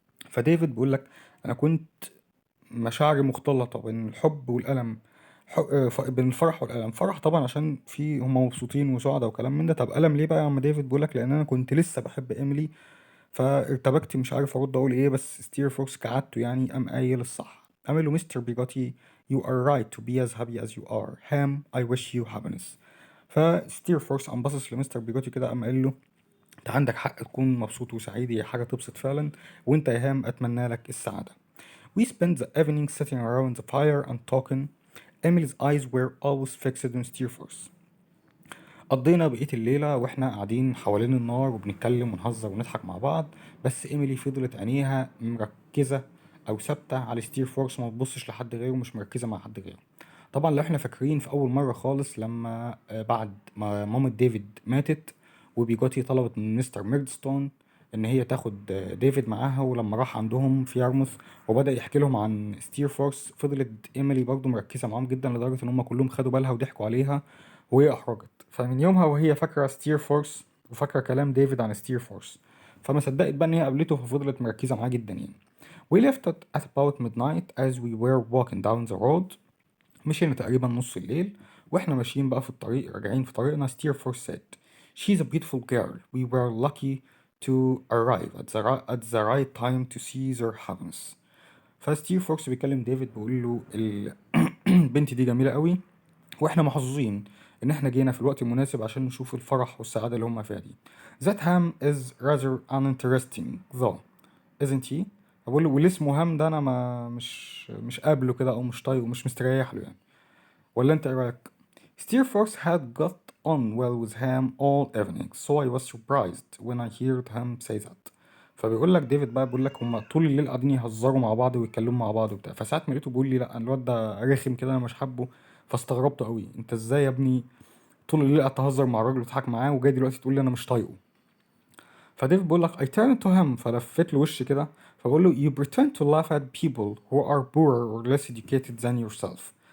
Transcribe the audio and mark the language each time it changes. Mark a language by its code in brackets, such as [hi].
[ar] فديفيد بيقول لك أنا كنت مشاعري مختلطة بين الحب والألم. بين الفرح والألم. فرح طبعا عشان في هم مبسوطين وسعداء وكلام من ده. طب ألم ليه بقى يا عم ديفيد؟ بيقولك لأن أنا كنت لسه بحب إيميلي فارتبكت مش عارف أرد أقول إيه بس ستيرفورث كعادته يعني قام قايل الصح. قام له مستر بيجوتي [en] you are right to be as happy as you are. Ham I wish you happiness. [ar] فستيرفورث قام باصص لمستر بيجوتي كده قام قايل له انت عندك حق تكون مبسوط وسعيد هي حاجة تبسط فعلا وانت يا هام اتمنى لك السعادة. [en] We spent the evening sitting around the fire and talking. Emily's eyes were always fixed on Steerforth. [ar] قضينا بقية الليلة واحنا قاعدين حوالين النار وبنتكلم ونهزر ونضحك مع بعض بس إيميلي فضلت عينيها مركزة أو ثابتة على ستيرفورث وما بتبصش لحد غيره ومش مركزة مع حد غيره. طبعا لو احنا فاكرين في أول مرة خالص لما بعد ما مامة ديفيد ماتت وبيجوتي طلبت من مستر ميردستون ان هي تاخد ديفيد معاها ولما راح عندهم في يارموث وبدأ يحكي لهم عن ستيرفورث فضلت ايميلي برضو مركزة معاهم جدا لدرجة ان هم كلهم خدوا بالها وضحكوا عليها وهي احرجت. فمن يومها وهي فاكرة ستيرفورث وفاكرة كلام ديفيد عن ستيرفورث فما صدقت بقى ان هي قابلته ففضلت مركزة معاه جدا يعني. [en] We left at about midnight as we were walking down the road. [ar] مشينا تقريبا نص الليل واحنا ماشيين بقى في الطريق راجعين في طريقنا [en] Steerforth said she's a beautiful girl. We were lucky to arrive at the right time to see their happiness. [ar] فستيرفورث بيكلم ديفيد بيقول له البنت دي جميلة قوي واحنا محظوظين إن إحنا جينا في الوقت المناسب عشان نشوف الفرح والسعادة اللي هم فيها دي. [en] That ham is rather uninteresting though isn't he؟ [ar] بقول له واللي اسمه هام ده أنا ما مش قابله كده أو مش طايقه مش مستريح له يعني. ولا أنت إيه رأيك؟ [en] Steerforth had got on well with him all evening, so I was surprised when I heard him say that. [ar] فبيقول لك ديفيد بقى بيقول لك هما طول الليل قاعدين يهزروا مع بعض ويتكلموا مع بعض وبتاع، فساعات ما لقيته بيقول لي لا الواد ده رخم كده انا مش حابه، فاستغربته قوي، انت ازاي يا ابني طول الليل قاعد تهزر مع الراجل وتضحك معاه وجاي دلوقتي تقول لي انا مش طايقه؟ فديفيد بيقول لك [en] I turned to him، [ar] فلفت له وشي كده فبقول له [en] you pretend to laugh at people who are poorer or less educated than yourself.